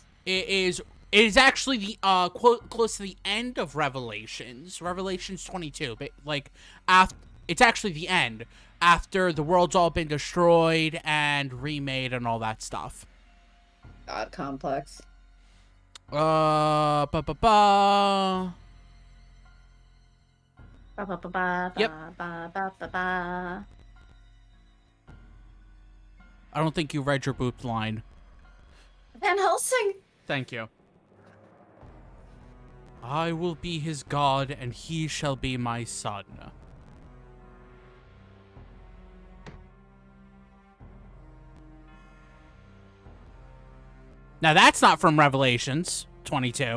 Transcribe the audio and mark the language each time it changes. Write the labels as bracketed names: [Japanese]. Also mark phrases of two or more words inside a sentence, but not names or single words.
[English] It is actually the quote close to the end of Revelations 22, but like after it's actually the end after the world's all been destroyed and remade and all that stuff. God complex. Ba ba ba. Ba, ba, ba, ba, Yep. ba, ba, ba, ba. I don't think you read your boop line. Van Helsing! Thank you. I will be his god, and he shall be my son. Now that's not from Revelations 22.